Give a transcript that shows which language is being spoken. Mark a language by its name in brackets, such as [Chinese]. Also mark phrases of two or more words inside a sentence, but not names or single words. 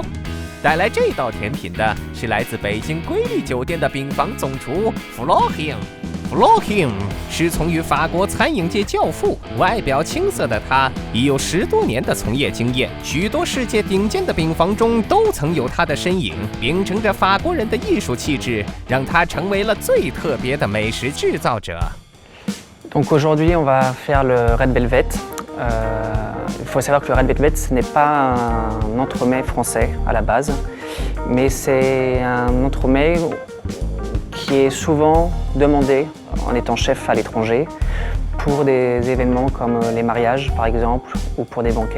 [Chinese] 带来这道甜品的是来自北京瑰丽酒店的饼房总厨 Florine。Florine 师从于法国餐饮界教父，外表青涩的他已有10多年的从业经验，许多世界顶尖的饼房中都曾有他的身影。秉承着法国人的艺术气质，让他成为了最特别的美食制造者。 [French] Donc aujourd'hui, on va faire le Red Velvet. Il faut savoir que le Red Velvet, ce n'est pas un entremets français à la base, mais c'est un entremets qui est souvent demandé en étant chef à l'étranger pour des événements comme les mariages par exemple ou pour des banquets.